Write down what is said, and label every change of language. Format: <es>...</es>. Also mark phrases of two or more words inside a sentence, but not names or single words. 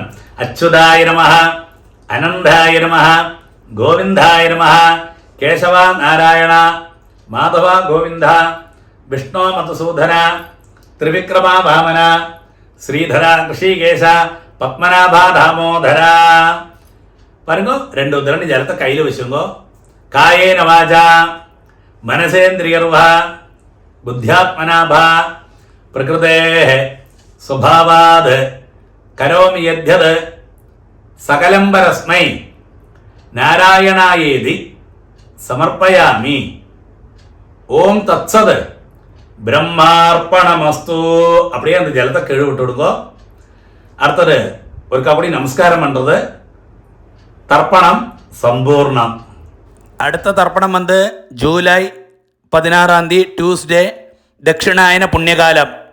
<sa>அச்சுதாய நமஹ அனந்தாய நமஹ கோவிந்தாய நமஹ கேசவா நாராயண மாதவா கோவிந்தா விஷ்ணு மதுசூதன திரிவிக்ரமா வாமன ஸ்ரீதர ரிஷிகேஷ பத்மநாபா தாமோதர</sa> <ta>பாருங்க 2 உதிரணி ஜலத்தை கையில் வச்சுங்கோ.</ta> <sa>காயேன வாஜா മനസേന്ദ്രിയർവാ ബുദ്ധ്യാത്മനാഭാ പ്രകൃതേഃ സ്വഭാവാത് കരോമി യദ്യത് സകലം പരസ്മൈ നാരായണായേതി സമർപ്പയാമി. ഓം തത്സത് பிரம்மார்ப்பணமஸ்து.</sa> <ta>அப்படியே அந்த ஜலத்தை கீழே விட்டு விடுங்கோ. அடுத்தது ஒரு அப்படி நமஸ்காரம் பண்றது. தர்ப்பணம் சம்பூர்ணம்.</ta> <ml>അടുത്ത തർപ്പണം ജൂലൈ 16 ട്യൂസ്ഡേ ദക്ഷിണായന പുണ്യകാലം.</ml>